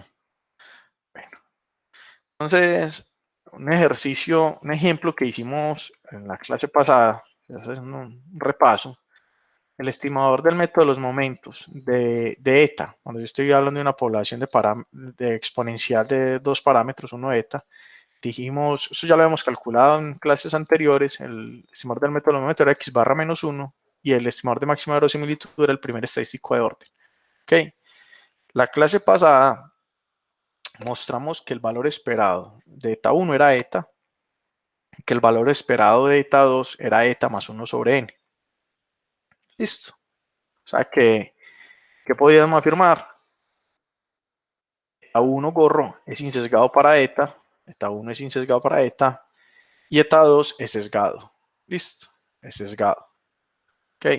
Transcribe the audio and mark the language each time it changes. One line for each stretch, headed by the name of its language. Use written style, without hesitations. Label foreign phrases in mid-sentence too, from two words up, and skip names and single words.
Spanish: Bueno, entonces, un ejercicio, un ejemplo que hicimos en la clase pasada, hacer un repaso, el estimador del método de los momentos de eta, cuando yo estoy hablando de una población de exponencial de dos parámetros, uno eta, dijimos, eso ya lo habíamos calculado en clases anteriores, el estimador del método de los momentos era x barra menos 1 y el estimador de máxima verosimilitud era el primer estadístico de orden. ¿Ok? La clase pasada mostramos que el valor esperado de eta 1 era eta, que el valor esperado de eta 2 era eta más 1 sobre n. Listo. O sea que, ¿qué podíamos afirmar? Eta 1 gorro es insesgado para eta 1 es insesgado para eta, y eta 2 es sesgado. Listo, es sesgado. Ok.